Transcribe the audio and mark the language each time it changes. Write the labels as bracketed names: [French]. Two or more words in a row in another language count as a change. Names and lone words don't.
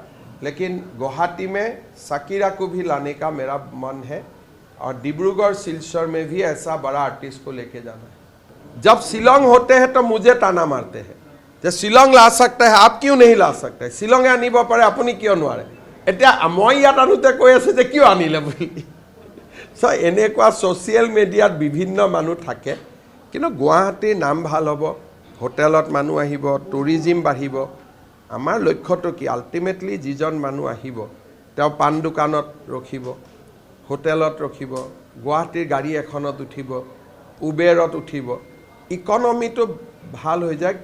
[Hindi] लेकिन गुवाहाटी में शकीरा को भी लाने का मेरा मन है, और डिब्रूगढ़ सिलचर में भी ऐसा बड़ा आर्टिस्ट को लेके जाना है। जब शिलोंग होते हैं तो मुझे ताना मारते हैं जे शिलोंग ला सकता है, आप क्यों नहीं ला सकते? [Assamese] শ্বিলঙে আনিব পাৰে, আপুনি क्यों নোৱাৰে? एतिया মই ইয়াত আনোতে কৈ আছে যে কিয় আনিলে বুলি। সো এনেকুৱা সোশ্যাল মিডিয়াত বিভিন্ন মানুহ থাকে, কিন্তু গুৱাহাটীৰ নাম ভাল হ'ব, হোটেলত মানুহ আহিব, টুৰিজিম বাঢ়িব। আমাৰ লক্ষ্যটো কি? আল্টিমেটলি যিজন মানুহ আহিব তেওঁ পাণ দোকানত ৰখিব, হোটেলত ৰখিব, গুৱাহাটীৰ গাড়ী এখনত উঠিব, উবেৰত উঠিব, ইকনমিটো ভাল হৈ যায়।